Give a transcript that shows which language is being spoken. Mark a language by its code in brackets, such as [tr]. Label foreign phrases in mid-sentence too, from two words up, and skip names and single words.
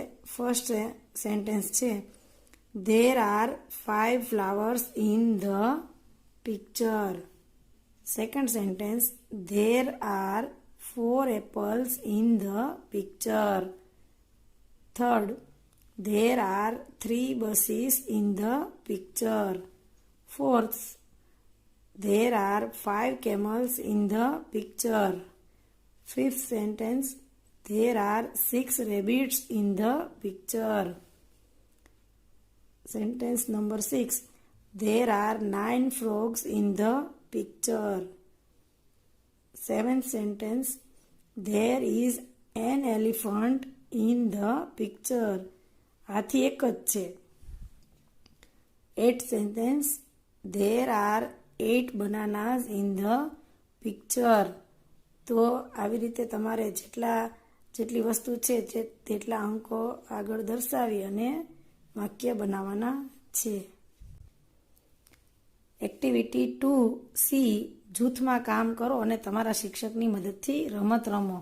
[en] First sentence છે, there are 5 flowers in the picture. Second sentence, there are 4 apples in the picture. થર્ડ, there are 3 buses in the picture. Fourth, there are 5 camels in the picture. Fifth sentence, there are 6 rabbits in the picture. Sentence number 6, there are 9 frogs in the picture. Seventh sentence, there is an elephant in the picture. [gu] હાથી એક જ છે. [en] 8th sentence, there are 8 bananas in the picture. [gu] તો આવી રીતે તમારે જેટલી વસ્તુ છે તેટલા અંકો આગળ દર્શાવી અને વાક્ય બનાવવાના છે. એક્ટિવિટી 2C, જૂથમાં કામ કરો અને તમારા શિક્ષકની મદદથી રમત રમો.